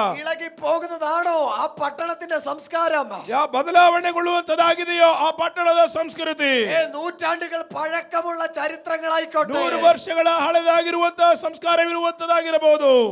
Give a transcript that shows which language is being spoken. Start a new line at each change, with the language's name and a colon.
Malayalam: ഇളകി പോകുന്നതാണോ ആ പട്ടണത്തിന്റെ സംസ്കാരം?
Kannada: ಬದಲಾವಣೆಗೊಳ್ಳುವಂತದಾಗಿದೆಯೋ ಆ ಪಟ್ಟಣದ ಸಂಸ್ಕೃತಿ?
Malayalam: നൂറ്റാണ്ടുകൾ പഴക്കമുള്ള ചരിത്രങ്ങളായിക്കോട്ടെ,
Kannada: 100 ವರ್ಷಗಳ ಹಳೆದಾಗಿರುವಂತಹ ಸಂಸ್ಕಾರವಿರುವಂತದಾಗಿರಬಹುದು,